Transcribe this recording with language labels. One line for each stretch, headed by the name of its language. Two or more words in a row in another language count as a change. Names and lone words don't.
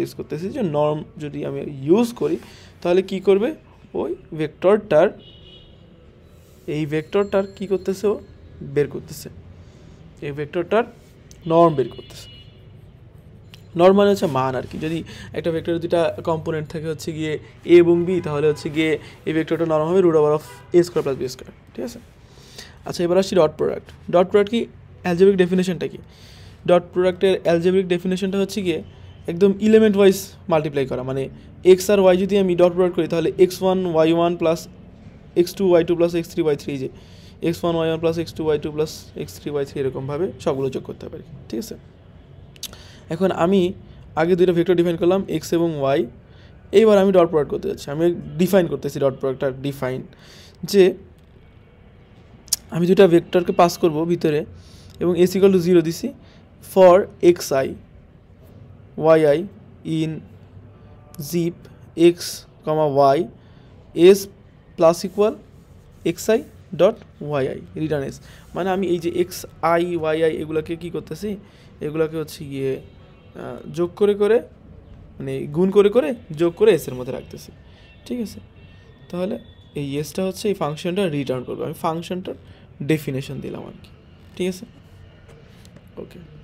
Bangla: ইউজ করতেছি যে norm যদি আমি ইউজ করি তাহলে কি করবে ওই ভেক্টরটার এই ভেক্টরটার কি করতেছে ও বের করতেছে এই ভেক্টরটার নর্ম বের করতেছে নর্ম মানে হচ্ছে মান আর কি যদি একটা ভেক্টরের দুইটা কম্পোনেন্ট থাকে হচ্ছে গিয়ে a এবং b তাহলে হচ্ছে গিয়ে এই ভেক্টরটা নর্ম হবে √a² + b² ঠিক আছে আচ্ছা এবার আসছি
English: dot product
Bangla: কি
English: algebraic definition
Bangla: কি
English: dot product algebraic definition
Bangla: হচ্ছে গিয়ে একদম
English: element wise multiply
Bangla: করা মানে x আর y যদি আমি
English: dot product
Bangla: করি তাহলে x1 y1 + x2 y2 + x3 y3 যে x1 y1 + x2 y2 + x3 y3 এরকমভাবে সবগুলো যোগ করতে পারি ঠিক আছে এখন আমি আগে দুইটা
English: vector define
Bangla: করলাম x এবং y এইবার আমি
English: dot product
Bangla: করতে যাচ্ছি আমি ডিফাইন করতেছি
English: dot product define
Bangla: যে আমি দুইটা
English: vector pass
Bangla: করব ভিতরে এবং s = 0 দিছি
English: for xi yi in zip x, y s plus equal xi dot yi return s
Bangla: মানে আমি এই যে xi yi এগুলোকে কি করতেছি এগুলোকে হচ্ছে গিয়ে যোগ করে মানে গুণ করে যোগ করে এস এর মধ্যে রাখতেছি ঠিক আছে তাহলে এই এসটা হচ্ছে এই
English: function return
Bangla: করবে আমি
English: function definition
Bangla: দিলাম আর কি ঠিক আছে ওকে